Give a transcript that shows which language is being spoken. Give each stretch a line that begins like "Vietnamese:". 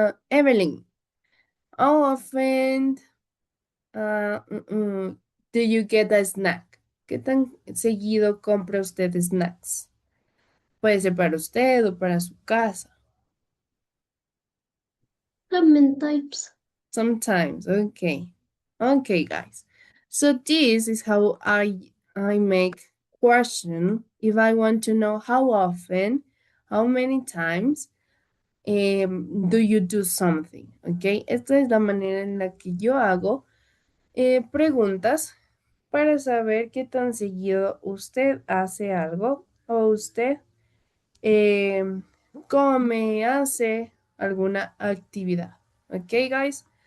English: Evelyn, how often do you get a snack?
Spanish: ¿Qué tan seguido compra usted snacks? Puede ser para usted o para su casa.
English: Sometimes. Sometimes, okay. Okay, guys. So this is how I make question if I want to know how often, how many times do you do something, okay?
Spanish: Esta es la manera en la que yo hago preguntas para saber qué tan seguido usted hace algo o usted come, hace alguna actividad.
English: Okay, guys?